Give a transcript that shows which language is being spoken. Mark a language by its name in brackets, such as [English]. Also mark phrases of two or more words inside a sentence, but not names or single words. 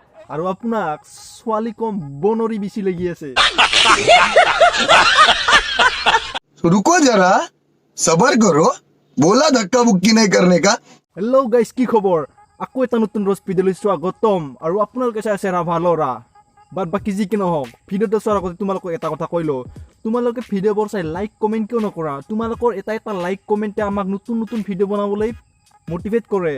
[Assamese] আৰু আপোনাক ছোৱালী কম বনৰি বেছি লাগি আছে [Hindi] रुको जरा सबर करो बोला धक्का मुक्की नहीं करने का [English] hello guys [Assamese] কি খবৰ আকৌ এটা নতুন ৰছ ভিডিঅ'লৈ স্বাগতম আৰু আপোনালোকে চাই আছে ৰাভা লৰা বাট বাকী যি কি নহওক ভিডিঅ'টো চোৱাৰ আগতে তোমালোকক এটা কথা কৈ লওঁ তোমালোকে ভিডিঅ'বোৰ চাই [English] like comment [Assamese] কিয় নকৰা তোমালোকৰ এটা লাইক কমেণ্টে আমাক নতুন নতুন ভিডিঅ' বনাবলৈ মটিভেট কৰে